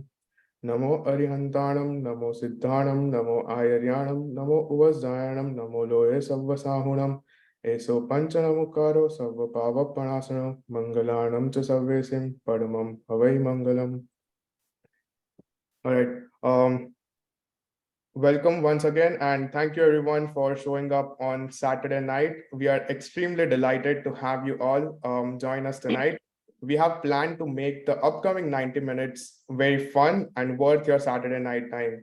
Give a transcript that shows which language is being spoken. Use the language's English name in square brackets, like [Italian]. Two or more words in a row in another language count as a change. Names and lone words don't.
[Prakrit languages] Namo Arihantanam, Namo Siddhanam, Namo Ayaryanam, Namo Uvazayanam, Namo Loye Savvasahunam, Eso Panchanamukaro, Savva Pavapanasana, Mangalanam Cha Savvesim, Padamam Havai Mangalam. [English] All right. Welcome once again, and thank you everyone for showing up on Saturday night. We are extremely delighted to have you all join us tonight. We have planned to make the upcoming 90 minutes very fun and worth your Saturday night time.